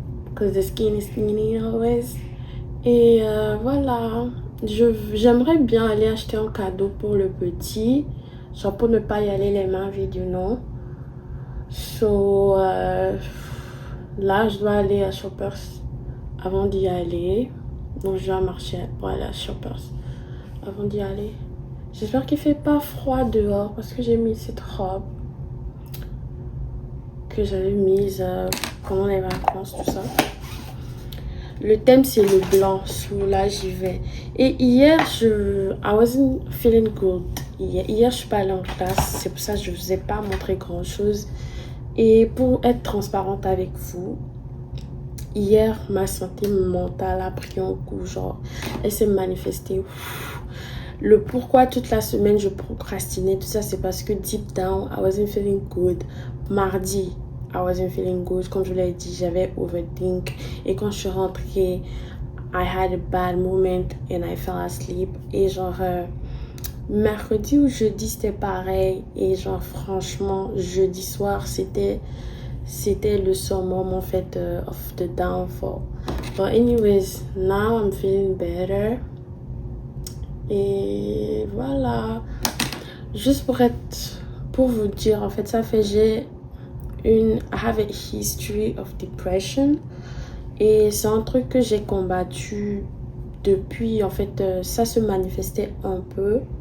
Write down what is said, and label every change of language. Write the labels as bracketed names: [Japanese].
[English] Because the skin is skinny always. [French] Et voilà. J'aimerais bien aller acheter un cadeau pour le petit. Genre pour ne pas y aller les mains vides, [English] you know. So... [French] là, je dois aller à Shoppers. Avant d'y aller, donc je dois marcher pour aller à Shoppers avant d'y aller. J'espère qu'il fait pas froid dehors parce que j'ai mis cette robe que j'avais mise pendant les vacances, tout ça. Le thème c'est le blanc, sous là j'y vais. Et hier [English] I wasn't feeling good. [French] Hier je suis pas allée en classe, c'est pour ça que je vous ai pas montré grand chose. Et pour être transparente avec vous, hier, ma santé mentale a pris un coup, genre, elle s'est manifestée. Le pourquoi toute la semaine je procrastinais, tout ça, c'est parce que [English] deep down, I wasn't feeling good. [French] Mardi, [English] I wasn't feeling good. [French] Comme je l'ai dit, j'avais overthink. Et quand je suis rentrée, [English] I had a bad moment and I fell asleep. [French] Et genre, mercredi ou jeudi, c'était pareil. Et genre, franchement, jeudi soir, c'était le summum en fait [English] of the downfall. But anyways, now I'm feeling better. [French] Et voilà. Juste pour vous dire, en fait, ça fait [English] I have a history of depression. [French] Et c'est un truc que j'ai combattu depuis, en fait, ça se manifestait un peu.